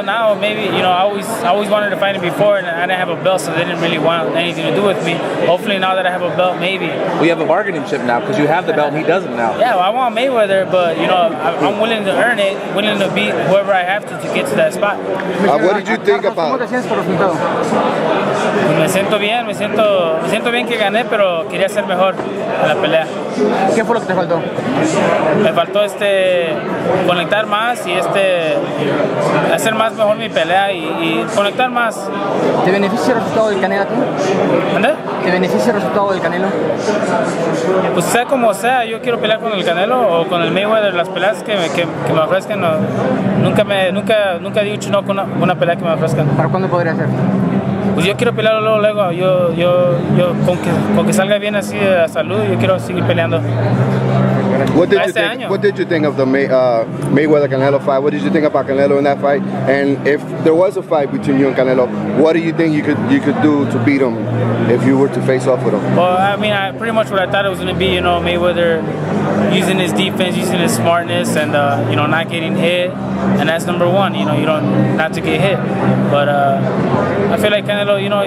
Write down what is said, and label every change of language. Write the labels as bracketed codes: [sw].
[en] Now maybe I always wanted to fight him before, and I didn't have a belt, so they didn't really want anything to do with me. Hopefully, now that I have a belt, maybe. We have a bargaining chip now because you have the belt and he doesn't now. Yeah, well, I want Mayweather, but I'm willing to earn it, willing to beat whoever I have to get to that spot. What did you think about? [es] Me siento bien, me siento bien que gané, pero quería ser mejor en la pelea. ¿Qué fue lo que te faltó? Me faltó conectar más y hacer más mejor mi pelea y conectar más. ¿Te beneficia el resultado del Canelo a ti? ¿Dónde? ¿Te beneficia el resultado del Canelo? Pues sea como sea, yo quiero pelear con el Canelo o con el Mayweather. Las peleas que me ofrezcan, nunca he dicho no con una pelea que me ofrezcan. ¿Para cuándo podría ser? Pues yo quiero pelear luego. Yo con que salga bien así de la salud, yo quiero seguir peleando. [en] What did you think of the Mayweather Canelo fight? What did you think about Canelo in that fight? And if there was a fight between you and Canelo, what do you think you could do to beat him if you were to face off with him? Well, I mean, pretty much what I thought it was going to be. Mayweather using his defense, using his smartness, and not getting hit, and that's number one. You don't not to get hit. But I feel like Canelo,